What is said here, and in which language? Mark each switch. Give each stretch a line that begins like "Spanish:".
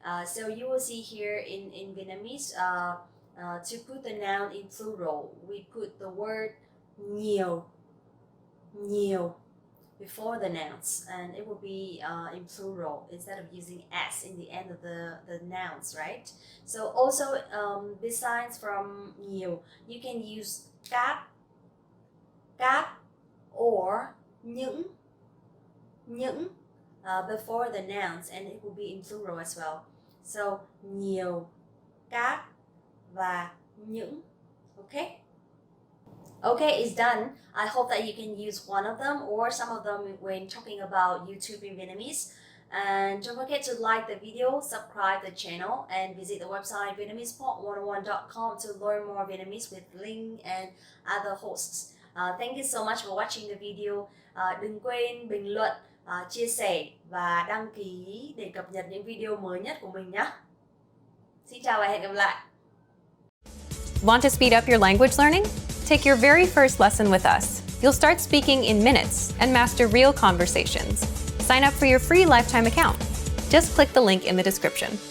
English: So you will see here in Vietnamese, to put the noun in plural, we put the word nhiều, nhiều before the nouns, and it will be in plural instead of using s in the end of the nouns, right? So also besides from nhiều, you can use các, or những before the nouns, and it will be in plural as well. So
Vietnamese: nhiều, các và những.
English: Okay? Okay, it's done. I hope that you can use one of them or some of them when talking about YouTube in Vietnamese. And don't forget to like the video, subscribe the channel, and visit the website vietnamesepod101.com to learn more Vietnamese with Linh and other hosts. Thank you so much for watching the video.
Vietnamese: Đừng quên bình luận, chia sẻ và đăng ký để cập nhật những video mới nhất của mình nhé. Xin chào và hẹn gặp lại.
English: Want to speed up your language learning? Take your very first lesson with us. You'll start speaking in minutes and master real conversations. Sign up for your free lifetime account. Just click the link in the description.